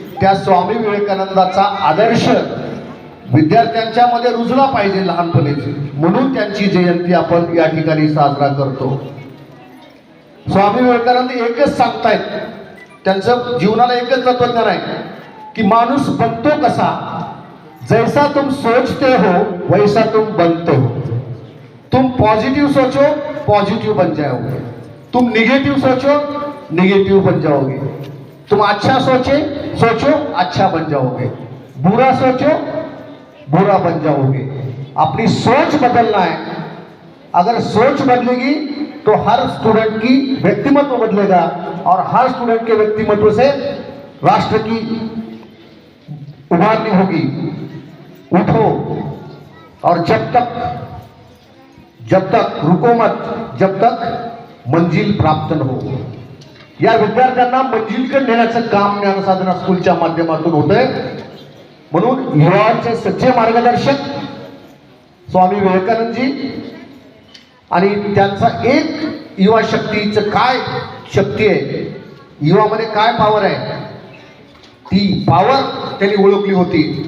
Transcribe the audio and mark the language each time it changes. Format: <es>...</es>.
<mr>त्या स्वामी विवेकानंदाचा आदर्श विद्यार्थ्यांच्या मध्ये रुजला पाहिजे लहानपणीच, म्हणून त्यांची जयंती आपण या ठिकाणी साजरा करतो. स्वामी विवेकानंद एकच सांगतायत, त्यांचं जीवनाला एकच तत्वज्ञान आहे की माणूस बनतो कसा?</mr> <hi>जैसा तुम सोचते हो वैसा तुम बनते हो. तुम पॉजिटिव सोचो, पॉजिटिव बन जाओगे. तुम निगेटिव सोचो, निगेटिव बन जाओगे. तुम अच्छा सोचो, अच्छा बन जाओगे. बुरा सोचो, बुरा बन जाओगे. अपनी सोच बदलना है. अगर सोच बदलेगी तो तो हर स्टूडेंट की व्यक्तिमत्व बदलेगा और हर स्टूडेंट के व्यक्तिमत्व से राष्ट्र की उभारनी होगी। उठो और जब तक रुको मत, जब तक मंजिल प्राप्त न हो।</hi> <mr>या विद्यार्थ्यांना मंजिलकडे नेण्याचं काम ज्ञानसाधना स्कूलच्या माध्यमातून होतंय। म्हणून युवांचे सच्चे मार्गदर्शक स्वामी विवेकानंदजी आणि त्यांचा एक युवा शक्तीचं काय शक्ती आहे, युवामध्ये काय पॉवर आहे, ती पॉवर त्यांनी ओळखली होती।</mr>